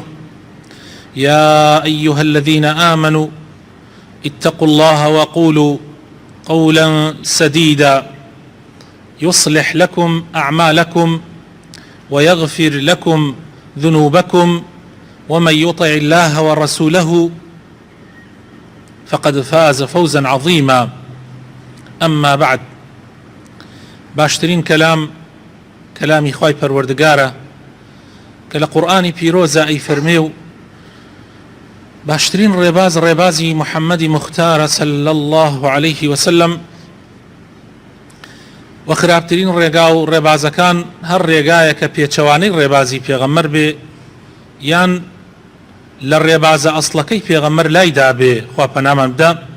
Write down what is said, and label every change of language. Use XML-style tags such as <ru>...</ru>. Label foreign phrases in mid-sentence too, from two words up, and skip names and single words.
<ar>يا أيها الذين آمنوا اتقوا الله وقولوا قولا سديدا يصلح لكم أعمالكم ويغفر لكم ذنوبكم، ومن يطع الله ورسوله فقد فاز فوزا عظيما. أما بعد،</ar> <ckb>باشترين كلامي خواي پروردگارە کە لە قورئانی پیرۆزە ئەی فەرمێ باشترین ڕێبازی محەممەدی مختارە</ckb> <ar>صلی الله عليه وسلم،</ar> <ckb>و خراپترین ڕێگا و ڕێبازەکان هەر ڕێگایە کە پێچەوانەی ڕێبازی پێغەمبەر بێ یان لە ڕێبازە ئەسڵەکەی پێغەمبەر لایدا بێ، خوا پەنامان بدە،</ckb>